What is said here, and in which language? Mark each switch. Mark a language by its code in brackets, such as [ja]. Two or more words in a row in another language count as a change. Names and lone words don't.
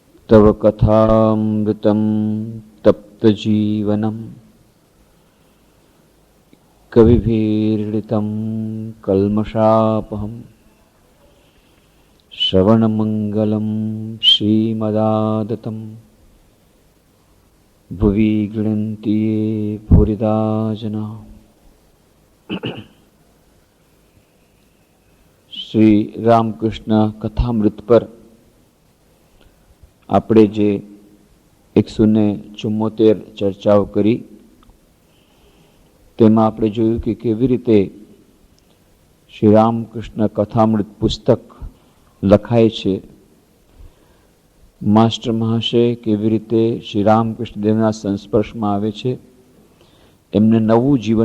[sa] तव कथामृतं तप्तजीवनं कविभिरीडितं कल्मषापहं श्रवणमङ्गलं श्रीमदादतं भुवि गृह्णन्ति ये भूरिदा जना। [gu] श्री रामकृष्ण कथामृत पर આપણે જે 174 ચર્ચાઓ કરી તેમાં આપણે જોયું કે કેવી રીતે શ્રી રામકૃષ્ણ કથામૃત પુસ્તક લખાય છે, માસ્ટર મહાશય કેવી રીતે શ્રી રામકૃષ્ણ દેવના સંસ્પર્શમાં આવે છે, એમને નવું જીવન